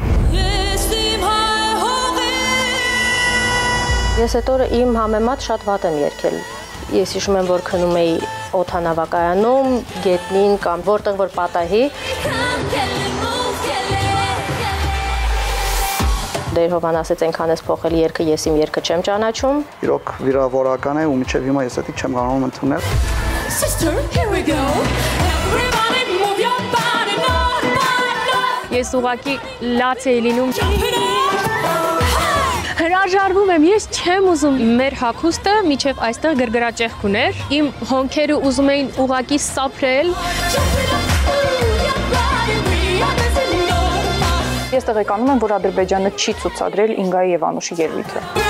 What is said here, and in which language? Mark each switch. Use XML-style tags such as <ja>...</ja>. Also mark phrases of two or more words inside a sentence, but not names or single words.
<hy>Ես այդ օրը իմ համեմատ շատ վատ եմ երգել։ Ես հիշում եմ, որ քնում էի օդանավակայանում, գետնին կամ որտեղ որ պատահի։ Դեր Հովան ասեց այնքան ես փոխել երգը, ես իմ երգը չեմ ճանաչում։ Իրոք վիրավորական է ու մինչև հիմա ես դա չեմ կարողանում ընդունել։</hy> <en>Sister, here we go. Everybody move your body, no.</en> <hy>Ես ուղղակի լաց էի լինում։ Հրաժարվում եմ, ես չեմ ուզում։ Մեր հագուստը միջև այստեղ գրգռաճեղք ուներ։ Իմ հոնքերը ուզում էին ուղղակի սափրել։ Ես տեղեկանում եմ, որ Ադրբեջանը չի ցուցադրել Ինգայի եւ Անուշի ելույթը։</hy>